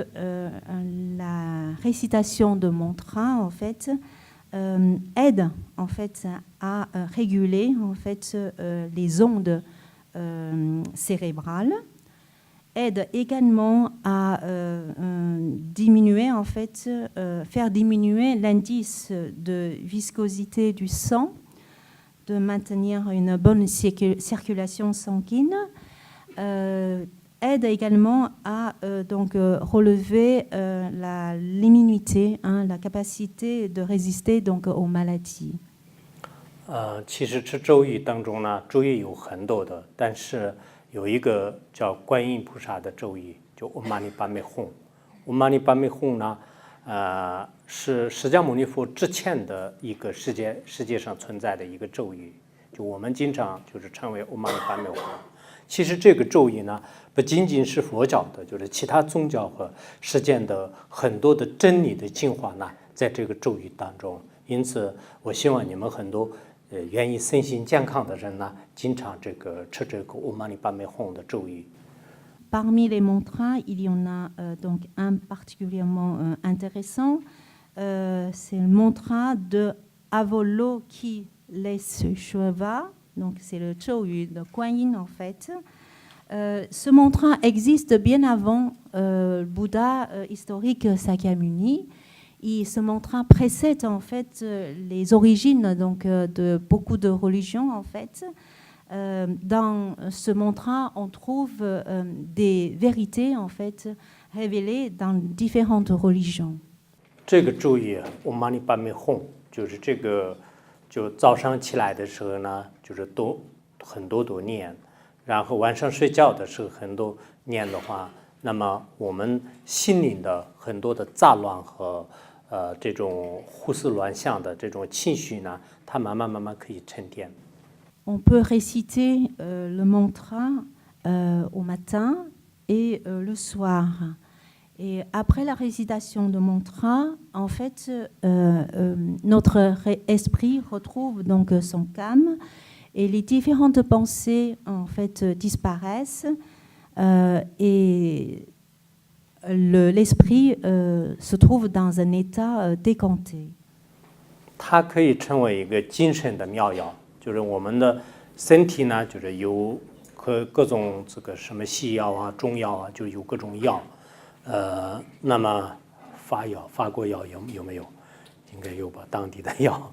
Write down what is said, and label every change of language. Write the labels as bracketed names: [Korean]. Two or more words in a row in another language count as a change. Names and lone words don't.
[French] la récitation de mantras, en fait, aide en fait à réguler en fait les ondes cérébrales, aide également à diminuer en fait, faire diminuer l'indice de viscosité du sang, de maintenir une bonne circulation sanguine, aide également à donc relever l'immunité, la capacité de résister donc aux maladies. [Chinese] 其实吃咒语当中呢，咒语有很多的，但是有一个叫观音菩萨的咒语，就 Om Mani Padme Hum。Om Mani Padme Hum 呢，是释迦牟尼佛之前的一个世界上存在的一个咒语，就我们经常就是称为 Om Mani Padme Hum。其实这个咒语呢，不仅仅是佛教的，就是其他宗教和世间的很多的真理的精华呢，在这个咒语当中。因此，我希望你们很多愿意身心健康的人呢，经常吃这个 Om Mani Padme Hum 的咒语。 [French] Parmi les mantras, il y en a donc un particulièrement intéressant. C'est le mantra de Avalokiteshvara. Donc c'est le Choyu de Kuan Yin en fait. Ce mantra existe bien avant le Bouddha historique Sakyamuni. Et ce mantra précède en fait les origines donc, de beaucoup de religions en fait. Dans ce mantra, on trouve des vérités en fait révélées dans différentes religions. [Chinese] 这个咒语我玛尼巴美吽，就是这个，就早上起来的时候呢，就是很多念，然后晚上睡觉的时候很多念的话，那么我们心灵的很多的杂乱和这种胡思乱想的这种情绪呢，它慢慢可以沉淀。 [French] On peut réciter le mantra au matin et le soir. Et après la récitation de mantra, en fait, notre esprit retrouve donc son calme et les différentes pensées en fait disparaissent et l'esprit se trouve dans un état décanté. [Chinese] 它可以成为一个精神的妙药，就是我们的身体呢，就是有各种这个什么西药啊、中药啊，就有各种药。那么法国药有没有？应该有吧，当地的药。